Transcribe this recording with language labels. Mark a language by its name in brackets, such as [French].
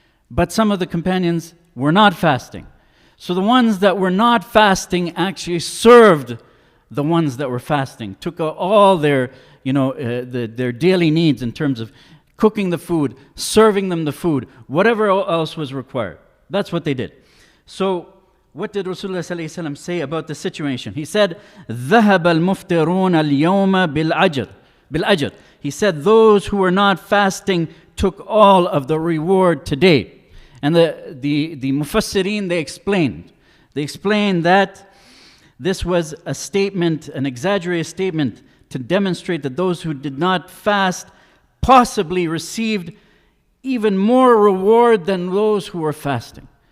[English] But some of the companions were not fasting. So the ones that were not fasting actually served the ones that were fasting, took all their, their daily needs in terms of cooking the food, serving them the food, whatever else was required. That's what they did. So what did Rasulullah sallallahu alaihi wasallam say about the situation? [Arabic] He said, ذهب المفطرون اليوم بالأجر. [English] He said, those who were not fasting took all of the reward today. And the Mufassirin, they explained that this was a statement, an exaggerated statement to demonstrate that those who did not fast possibly received even more reward than those who were fasting.